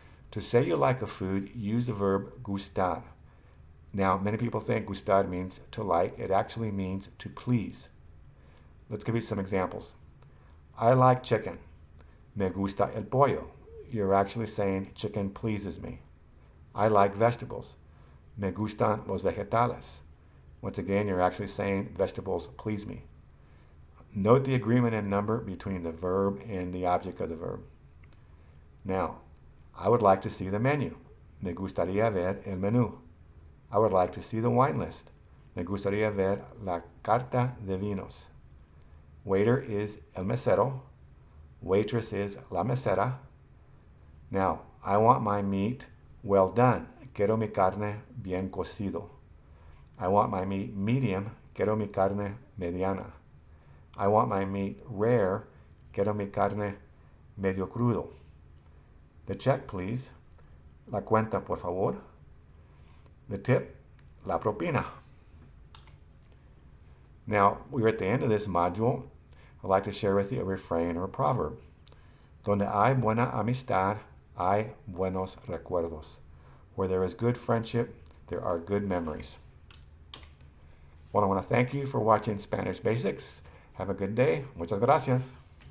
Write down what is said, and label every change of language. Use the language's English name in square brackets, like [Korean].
[English] To say you like a food, use the verb gustar. Now many people think gustar means to like. It actually means to please. Let's give you some examples. I like chicken. [Spanish] Me gusta el pollo. [English] You're actually saying chicken pleases me. I like vegetables. [Spanish] Me gustan los vegetales. [English] Once again, you're actually saying vegetables please me. Note the agreement in number between the verb and the object of the verb. Now, I would like to see the menu. [Spanish] Me gustaría ver el menú. [English] I would like to see the wine list. [Spanish] Me gustaría ver la carta de vinos. [English] Waiter is el mesero. Waitress is la mesera. Now, I want my meat well done. [Spanish] Quiero mi carne bien cocido. [English] I want my meat medium. [Spanish] Quiero mi carne mediana. [English] I want my meat rare. [Spanish] Quiero mi carne medio crudo. [English] The check, please. [Spanish] La cuenta, por favor. [English] The tip, [Spanish] la propina. [English] Now, we're at the end of this module. I'd like to share with you a refrain or a proverb. [Spanish] Donde hay buena amistad, hay buenos recuerdos. [English] Where there is good friendship, there are good memories. Well, I want to thank you for watching Spanish Basics. Have a good day. Muchas gracias.